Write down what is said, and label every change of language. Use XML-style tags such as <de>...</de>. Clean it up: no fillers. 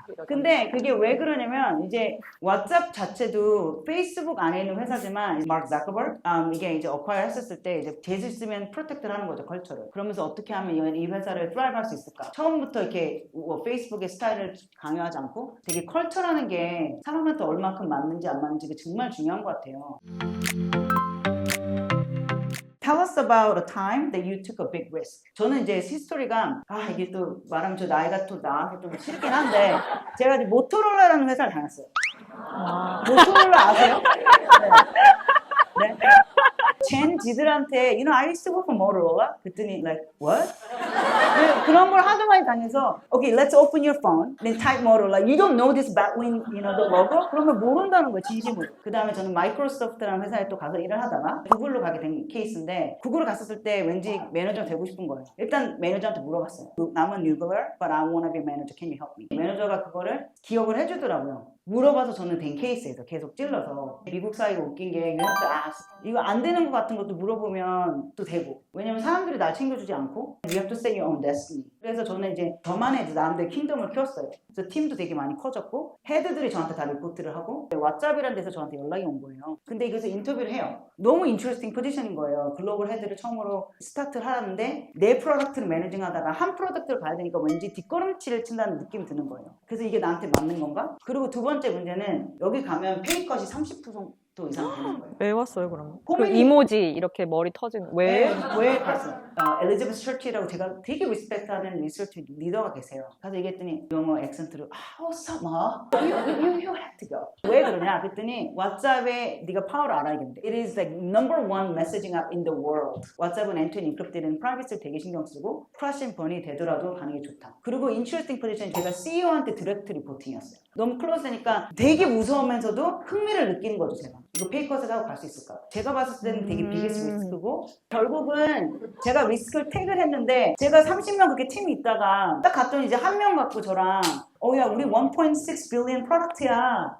<ko>근데 그게 왜 그러냐면 이제 왓츠앱 자체도 페이스북 안에 있는 회사지만 마크 자커버그 이게 이제 어콰이어 했었을 때 이제 재질 쓰면 프로텍트를 하는 거죠, 컬처를. 그러면서 어떻게 하면 이 회사를 드라이브 할 수 있을까? 처음부터 이렇게 페이스북의 스타일을 강요하지 않고 되게 컬처라는 게 사람한테 얼마큼 맞는지 안 맞는지가 정말 중요한 것 같아요.</ko> <en>Tell us about a time that you took a big risk.</en> <ko>저는 이제 히스토리가 이게 또 말하면 저 나이가 또 나한테 좀 싫긴 한데 제가 이제 모토로라라는 회사를 다녔어요. 모토로라 아세요? 네. 젠 지들한테</ko> <en>you know I used to work for Motorola.</en> <ko>그랬더니</ko> <en>like what?</en> <ko>그런 걸 하도 많이 다녀서</ko> <en>okay let's open your phone. Then type Motorola. You don't know this Batwing you know the logo?</en> <ko>그러면 모른다는 거예요 진심으로. 그 다음에 저는 마이크로소프트라는 회사에 또 가서 일을 하다가 구글로 가게 된 케이스인데 구글을 갔었을 때 왠지 매니저 되고 싶은 거예요. 일단 매니저한테 물어봤어요.</ko> <en>I'm a new girl but I want to be a manager. Can you help me?</en> <ko>매니저가 그거를 기억을 해주더라고요. 물어봐서 저는 된 케이스에서 계속 찔러서 미국 사회가 웃긴 게</ko> <en>you have to ask.</en> <ko>이거 안 되는 것 같은 것도 물어보면 또 되고 왜냐면 사람들이 날 챙겨주지 않고</ko> <en>you have to set your own destiny.</en> <ko>그래서 저는 이제 저만의 이제 나름대로 킹덤을 키웠어요. 그래서 팀도 되게 많이 커졌고 헤드들이 저한테 다 리포트를 하고 왓츠업이라는 데서 저한테 연락이 온 거예요. 근데 그래서 인터뷰를 해요. 너무 인트레스팅 포지션인 거예요. 글로벌 헤드를 처음으로 스타트를 하는데 내 프로덕트를 매니징 하다가 한 프로덕트를 가야 되니까 왠지 뒷걸음치를 친다는 느낌이 드는 거예요. 그래서 이게 나한테 맞는 건가? 그리고 두 번째 문제는 여기 가면 페이컷이 30% 이상 되는 거예요. 왜 왔어요 그러면? 그 코미디- 이모지 이렇게 머리 터지는 왜? 왜 갔어요? 엘리자베스 처치라고 제가 되게 리스펙트하는 리서치 리더가 계세요. 가서 얘기했더니 영어 액센트로 summer,</ko> <en>you have to go.</en> <ko>왜 그러냐? 그랬더니 왓츠업에 네가 파워를 알아야겠는데</ko> <en>It is like number one messaging app in the world.</en> <ko>왓츠업은 end-to-end 인크립트는 프라이빗을 되게 신경 쓰고 크라시 앤 번이 되더라도 가는 게 좋다. 그리고 인트레스팅 포지션 제가 CEO한테 디렉트 리포팅이었어요. 너무 클로즈니까 되게 무서우면서도 흥미를 느끼는 거죠, 제가. 이거 페이컷을 하고 갈 수 있을까? 제가 봤을 때는 되게 비게스트 리스크고 결국은 제가 리스크를 택을 했는데 제가 30명 그렇게 팀이 있다가 딱 갔더니 이제 한 명 갖고 저랑 야 우리 1.6 빌리언 프로덕트야.</ko>